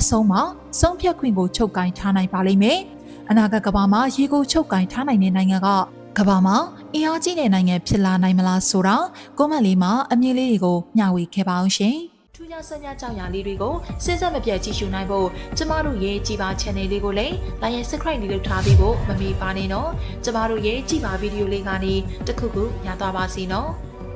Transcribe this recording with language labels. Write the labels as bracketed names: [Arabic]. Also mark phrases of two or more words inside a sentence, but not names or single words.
[Burmese] ဆုံးမှာဆုံးဖြတ်ခွင့်ကိုချုပ်ကင်ထားနိုင်ပါလိမ့်မယ်အနာဂတ်ကဘာမှာရေကိုချုပ်ကင်ထားနိုင်တဲ့နိုင်ငံကကဘာမှာအင်အားကြီးတဲ့နိုင်ငံဖြစ်လာနိုင်မလားဆိုတာကွန်မန့်လေးမှာအမြင်လေးတွေကိုမျှဝေခဲ့ပါအောင်ရှင်ထူးခြားဆက်များကြောင်ရာလေးတွေကိုစဉ်ဆက်မပြတ်ကြည့်ရှုနိုင်ဖို့ကျမတို့ရဲ့ကြည်ပါ channel လေးကိုလည်း [English] like and subscribe [Burmese] လေးလုပ်ထားပေးဖို့မမေ့ပါနဲ့နော်ကျမတို့ရဲ့ကြည်ပါဗီဒီယိုလေးကနေတစ်ခုခုညသွားပါစီနော်